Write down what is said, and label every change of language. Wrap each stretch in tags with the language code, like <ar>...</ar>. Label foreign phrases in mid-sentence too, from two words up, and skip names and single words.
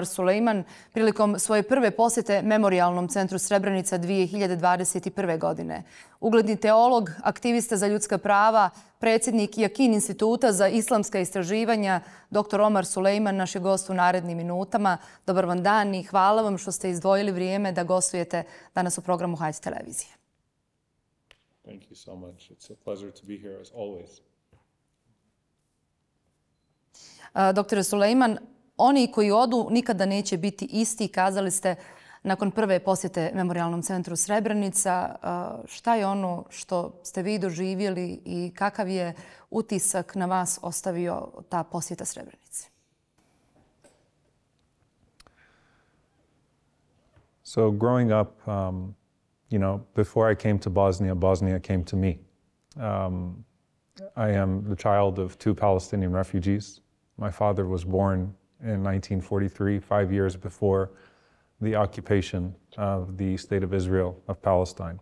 <bs>Suleiman prilikom svoje prve posjete Memorijalnom centru Srebrenica 2021. godine. Ugledni teolog, aktivista za ljudska prava, predsjednik Jakin instituta za islamska istraživanja, dr. Suleiman, naš je gost u narednim minutama. Dobar vam dan i hvala vam što ste izdvojili vrijeme da gostujete danas u programu Hayat televizije.</bs> <en>Thank you so much. It's a pleasure to be here as always.</en> <bs>Dr. Suleiman, oni koji odu nikada neće biti isti, kazali ste nakon prve posjete Memorijalnom centru Srebrenica. Šta je ono što ste vi doživjeli i kakav je utisak na vas ostavio ta posjeta Srebrenici?</bs> <en>So growing up, before I came to Bosnia, Bosnia came to me. I am the child of two Palestinian refugees. My father was born in 1943, 5 years before the occupation of the State of Israel of Palestine.</en>